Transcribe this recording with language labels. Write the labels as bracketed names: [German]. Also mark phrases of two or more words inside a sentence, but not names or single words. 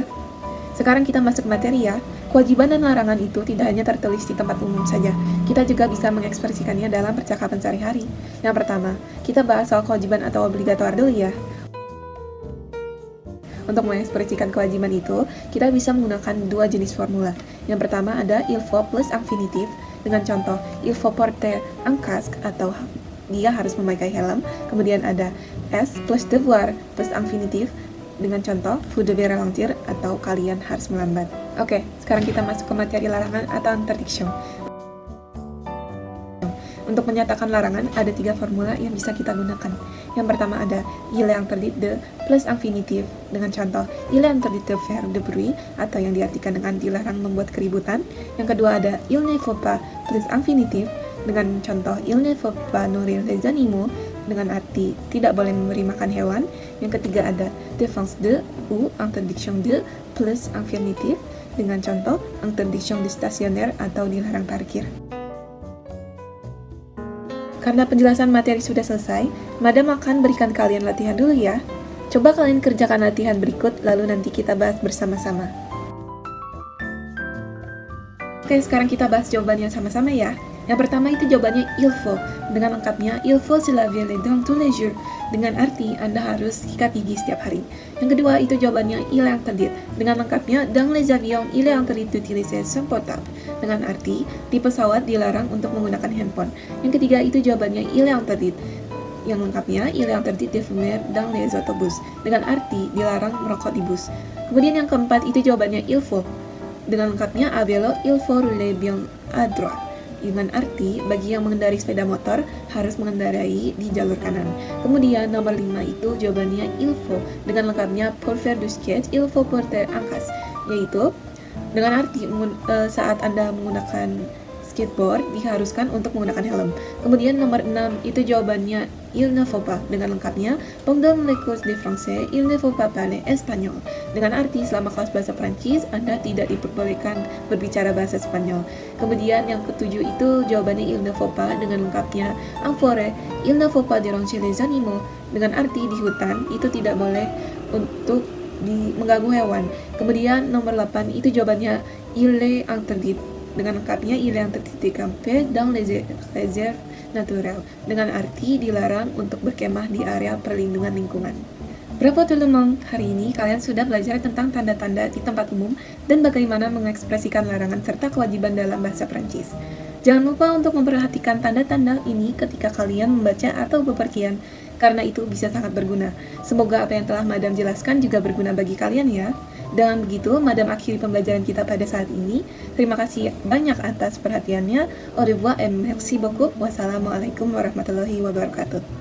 [Indonesian] Sekarang kita masuk materi ya. Kewajiban dan larangan itu tidak hanya tertulis di tempat umum saja. Kita juga bisa mengekspresikannya dalam percakapan sehari-hari. Yang pertama, kita bahas soal kewajiban atau obligatoire dulu ya. Untuk mengekspresikan kewajiban itu, kita bisa menggunakan dua jenis formula. Yang pertama ada [French] il faut [Indonesian] plus infinitif dengan contoh [French] il faut porter un casque [Indonesian] atau dia harus memakai helm. Kemudian ada s plus devoir plus infinitif dengan contoh [French] vous devez ralentir [Indonesian] atau kalian harus melambat. Oke, sekarang kita masuk ke materi larangan atau interdiction. Untuk menyatakan larangan, ada 3 formula yang bisa kita gunakan. Yang pertama ada [French] il est interdit de [Indonesian] plus infinitif dengan contoh [French] il est interdit de faire de bruit [Indonesian] atau yang diartikan dengan dilarang membuat keributan. Yang kedua ada [French] il ne faut pas [Indonesian] plus infinitif dengan contoh [French] il ne faut pas nourrir les animaux [Indonesian] dengan arti tidak boleh memberi makan hewan. Yang ketiga ada [French] défense de ou interdiction de [Indonesian] plus infinitif dengan contoh [French] interdiction de stationnaire [Indonesian] atau dilarang parkir. Karena penjelasan materi sudah selesai, Madam akan berikan kalian latihan dulu ya. Coba kalian kerjakan latihan berikut, lalu nanti kita bahas bersama-sama. Oke, sekarang kita bahas jawabannya sama-sama ya. Yang pertama itu jawabannya [French] il faut. [Indonesian] Dengan lengkapnya, [French] il faut se laver les dents tous les jours. [Indonesian] Dengan arti Anda harus sikat gigi setiap hari. Yang kedua itu jawabannya [French] il est interdit. [Indonesian] Dengan lengkapnya, [French] dans les avions il est interdit d'utiliser son portable. [Indonesian] Dengan arti di pesawat dilarang untuk menggunakan handphone. Yang ketiga itu jawabannya [French] il est interdit. [Indonesian] Yang lengkapnya, [French] il est interdit de fumer dans les autobus. [Indonesian] Dengan arti dilarang merokok di bus. Kemudian yang keempat itu jawabannya [French] il faut. [Indonesian] Dengan lengkapnya, [French] à vélo il faut rouler bien à droite. [Indonesian] Dengan arti bagi yang mengendarai sepeda motor harus mengendarai di jalur kanan. Kemudian nomor 5 itu jawabannya [French] il faut. [Indonesian] Dengan lengkapnya [French] pour faire du skate il faut porter un casque, [Indonesian] yaitu dengan arti saat Anda menggunakan skateboard diharuskan untuk menggunakan helm. Kemudian nomor 6 itu jawabannya [French] il ne faut pas. [Indonesian] Dengan lengkapnya [French] pendant les cours de français il ne faut pas parler espagnol. [Indonesian] Dengan arti selama kelas bahasa Prancis Anda tidak diperbolehkan berbicara bahasa Spanyol. Kemudian yang ketujuh itu jawabannya [French] il ne faut pas. [Indonesian] Dengan lengkapnya [French] en forêt il ne faut pas déranger les animaux. [Indonesian] Dengan arti di hutan itu tidak boleh untuk mengganggu hewan. Kemudian nomor 8 itu jawabannya [French] il est interdit. [Indonesian] Dengan lengkapnya [French] il est interdit de camper dans les réserves naturelles. [Indonesian] Dengan arti dilarang untuk berkemah di area perlindungan lingkungan. Bravo teman-teman, hari ini kalian sudah belajar tentang tanda-tanda di tempat umum dan bagaimana mengekspresikan larangan serta kewajiban dalam bahasa Prancis. Jangan lupa untuk memperhatikan tanda-tanda ini ketika kalian membaca atau bepergian, karena itu bisa sangat berguna. Semoga apa yang telah Madam jelaskan juga berguna bagi kalian ya. Dengan begitu, Madam akhiri pembelajaran kita pada saat ini. Terima kasih banyak atas perhatiannya. [French] Au revoir et merci beaucoup. [Arabic] والسلام عليكم ورحمة الله وبركاته.